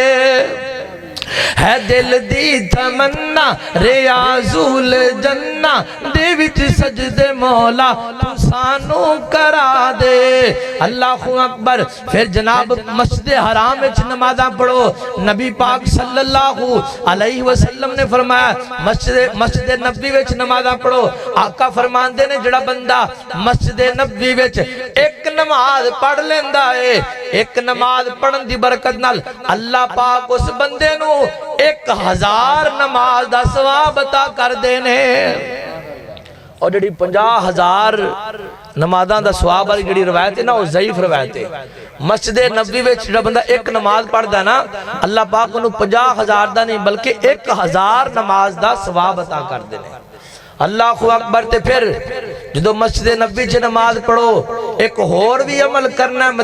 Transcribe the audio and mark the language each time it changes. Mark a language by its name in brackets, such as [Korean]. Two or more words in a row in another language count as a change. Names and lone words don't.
[Punjabi] ہے دل دی تمنا ریاض الجنہ دے وچ سجدے مولا توں سانوں کرا دے. [Arabic] الله أكبر. [Punjabi] فیر جناب مسجد حرام وچ نمازاں پڑھو. نبی پاک [Arabic] صلى الله عليه وسلم [Punjabi] نے فرمایا مسجد نبوی وچ نمازاں پڑھو. آقا فرماندے نے جیہڑا بندہ مسجد نبوی وچ اک نماز پڑھ لیندا ہے، اک نماز پڑھن دی برکت نال اللہ پاک اس بندے نوں 1000 نماز دا ثواب عطا کر دینے. اور جی 50,000 نمازاں دا ثواب والی جی روایت ہے نا، او ضعیف روایت ہے. [Urdu] مسجد نبوی میں جو بندہ ایک نماز پڑھتا نا، اللہ پاک انہیں 50,000 کا نہیں بلکہ 1000 نماز کا ثواب عطا کر دینے. [Arabic] الله أكبر. [Punjabi] تے فیر جو مسجد نبوی چ نماز پڑھو، اک ہور بھی عمل کرنا ہے.